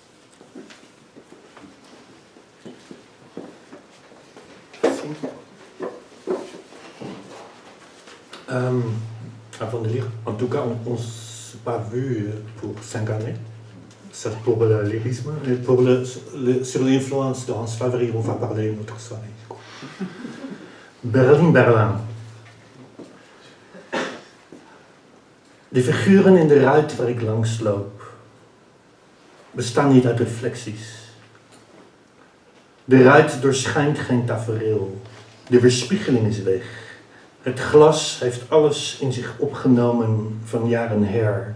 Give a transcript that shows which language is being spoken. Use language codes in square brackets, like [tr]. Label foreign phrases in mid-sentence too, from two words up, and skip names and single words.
[fr] Avant de lire, en tout cas, on ne s'est pas vu pour 5 années. Ça pour le lyrisme. Et pour sur l'influence de Hans Favry, on va parler une autre soirée. Berlin. [nl] De figuren in de ruit waar ik langs loop bestaan niet uit reflecties. De ruit doorschijnt geen tafereel. De weerspiegeling is weg. Het glas heeft alles in zich opgenomen van jaren her.